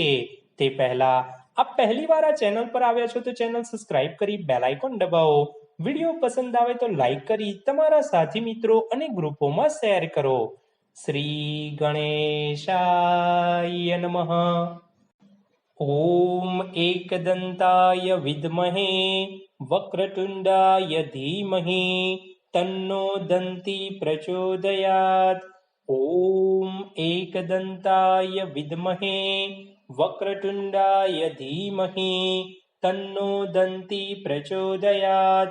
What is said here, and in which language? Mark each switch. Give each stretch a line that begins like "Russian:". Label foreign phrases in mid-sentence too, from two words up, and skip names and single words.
Gujarati: તે પહેલા આપ પહેલી વાર આ ચેનલ પર આવ્યા છો તો ચેનલ સબસ્ક્રાઇબ કરી બેલ આઇકોન દબાવો। વિડીયો પસંદ આવે તો લાઈક કરી તમારા સાથી મિત્રો અને ગ્રુપોમાં શેર કરો।
Sanskrit: શ્રી ગણેશાય નમઃ। ઓમ एकदन्ताय विद्महे वक्रतुण्डाय धीमहि तन्नो दन्ती प्रचोदयात्। ओम एकदन्ताय विद्महे वक्रतुण्डाय धीमहि तन्नो दन्ती प्रचोदयात्।